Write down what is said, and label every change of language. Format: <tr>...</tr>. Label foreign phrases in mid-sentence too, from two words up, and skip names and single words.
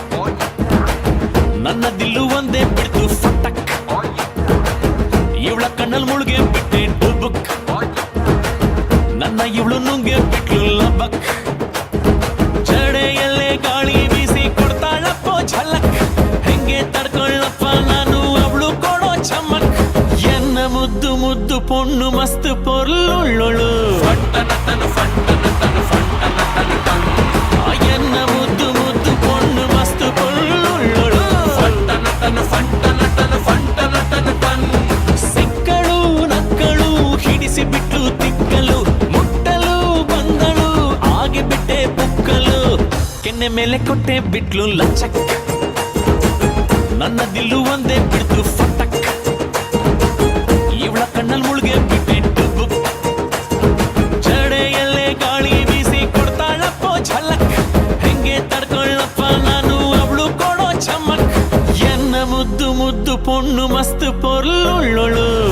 <kn>ನನ್ನ ದಿಲ್ಲು ಒಂದೇ ಬಿಡ್ತು ಫಟಕ್ ಇವಳ ಕಣ್ಣಲ್ ಮುಳುಗೆ ಬಿಟ್ಟೆ ಡುಬುಕ್ ನನ್ನ ಇವಳು ನುಂಗೆ ಬಿಟ್ಲು ಲಬಕ್ ಜಡೆಯಲ್ಲೇ ಗಾಳಿ ಬೀಸಿ ಕೊಡ್ತಾಳಪ್ಪೋ ಝಲಕ್ ಹೆಂಗೆ ತಡ್ಕೊಳ್ಳಪ್ಪ ನಾನು ಅವಳು ಕೊಡೋ ಚಮಕ್</kn> <tcy>ಎನ್ನ ಮುದ್ದು ಮುದ್ದು ಪೊಣ್ಣು ಮಸ್ತ್ ಪೊರ್ಲುಳ್ಳೊಳು ಎನ್ನ ಮುದ್ದು ಮುದ್ದು ಪೊಣ್ಣು ಮಸ್ತ್ ಪೊರ್ಲುಳ್ಳೊಳು</tcy> <kn>ಸಿಕ್ಕಳು ನಕ್ಕಳು ಹಿಡಿಸಿ ಬಿಟ್ಲು ತಿಕ್ಕಲು ಮುಟ್ಟಲು ಬಂದಳು ಆಗಿ ಬಿಟ್ಟೆ ಪುಕ್ಕಲು ಕೆನ್ನೆ ಮೇಲೆ ಕೊಟ್ಟೆ ಬಿಟ್ಲು ಲಚಕ್ ನನ್ನ ದಿಲ್ಲು ಒಂದೇ ಬಿಡ್ತು ಫಟಕ್ ಇವಳ ಕಣ್ಣಲ್ ಮುಳುಗೆ ಬಿಟ್ಟೆ ಡುಬುಕ್ ಜಡೆಯಲ್ಲೇ ಗಾಳಿ ಬೀಸಿ ಕೊಡ್ತಾಳಪ್ಪೋ ಝಲಕ್ ಹೆಂಗೆ ತಡ್ಕೊಳ್ಳಪ್ಪ ನಾನು ಅವಳು ಕೊಡೋ ಚಮಕ್</kn> <tcy>ಎನ್ನ ಮುದ್ದು ಮುದ್ದು ಪೊಣ್ಣು ಮಸ್ತ್ ಪೊರ್ಲುಳ್ಳೊಳು</tcy>